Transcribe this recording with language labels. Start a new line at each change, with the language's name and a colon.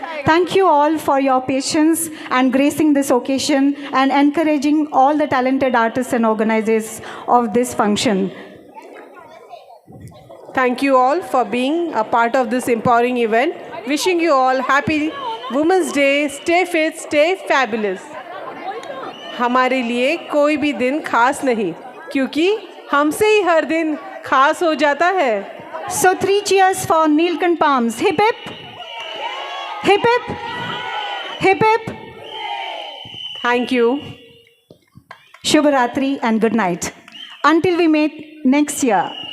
English: Thank you all for your patience and gracing this occasion and encouraging all the talented artists and organizers of this function. Thank you all for being a part of this empowering event. Wishing you all happy Women's Day. Stay fit, stay fabulous.
Hindi: हमारे लिए कोई भी दिन खास नहीं, क्योंकि हमसे ही हर दिन खास हो जाता है।
English: So 3 cheers for Neelkanth Palms. Hip hip. Hip hip. Hip hip. Thank you.
Hindi: Shubh Ratri
English: and good night. Until we meet next year.